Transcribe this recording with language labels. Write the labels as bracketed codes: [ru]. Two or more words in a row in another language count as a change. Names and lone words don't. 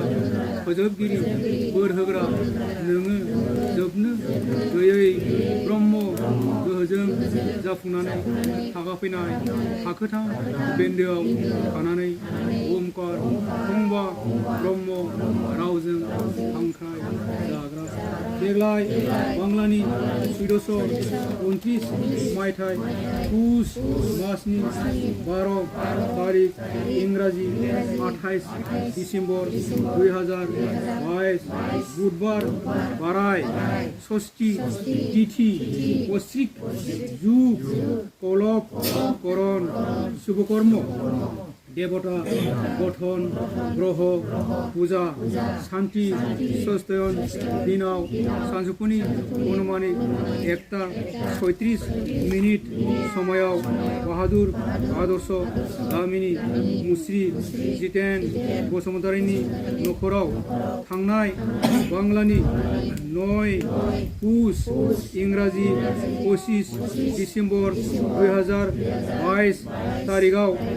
[brx] फोजोबगिरि बोर होग्रा नोङो जोबनो गैयै ब्रह्म गोहोजों जाफुंनानै थागाफैनाय थाखोथाम बेन्दोआव थानानै ओमकार फंबा ब्रह्म रावजों हांख्राय जाग्रा देग्लाय बांलानि 1429 मायथाइ पुस मासनि 12 तारिख इंराजि 28 डिसेम्बर 2022 बुधबार बाराय षष्ठी तिथि वैश्विक जुग कलब करण शुभकर्म देवता गठन ग्रह पूजा शांति सस्तायन दिनाव सानजौफुनि अनुमानिक 1:36 समायाव बाहादुर आदर्श गामिनि मुस्रि जितेन बसुमतारीनि नखराव थांनाय बांलानि 9 पुस इंराजि 25 डिसेम्बर 2022 तारिखआव